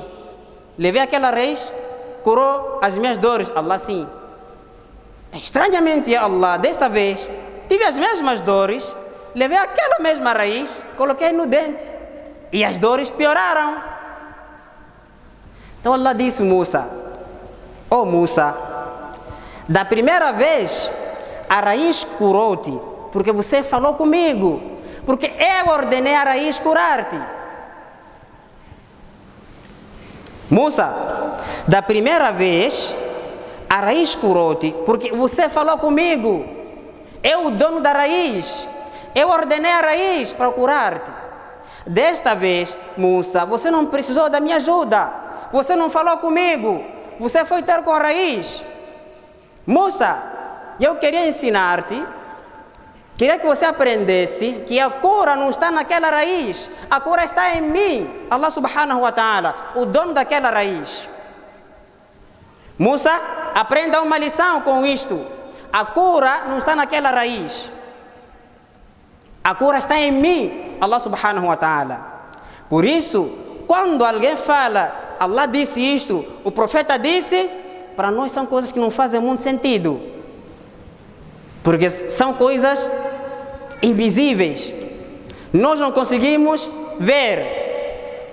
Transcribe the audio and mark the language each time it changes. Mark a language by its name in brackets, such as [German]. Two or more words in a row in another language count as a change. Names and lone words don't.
[Portuguese] Levei aquela raiz, curou as minhas dores? Allah, sim. Estranhamente, Allah, desta vez, tive as mesmas dores, levei aquela mesma raiz, coloquei no dente e as dores pioraram. Então Allah disse: Musa, oh Musa, da primeira vez a raiz curou-te, porque você falou comigo, porque eu ordenei a raiz curar-te. Musa, da primeira vez a raiz curou-te, porque você falou comigo, eu o dono da raiz, eu ordenei a raiz para curar-te. Desta vez, Musa, você não precisou da minha ajuda. Você não falou comigo, você foi ter com a raiz. Musa, eu queria ensinar-te, queria que você aprendesse que a cura não está naquela raiz, a cura está em mim, [Arabic] الله سبحانه وتعالى, [Portuguese] o dono daquela raiz. Musa, aprenda uma lição com isto. A cura não está naquela raiz, a cura está em mim, [Arabic] الله سبحانه وتعالى. [Portuguese] Por isso, quando alguém fala, Allah disse isto, o profeta disse, para nós são coisas que não fazem muito sentido. Porque são coisas invisíveis. Nós não conseguimos ver.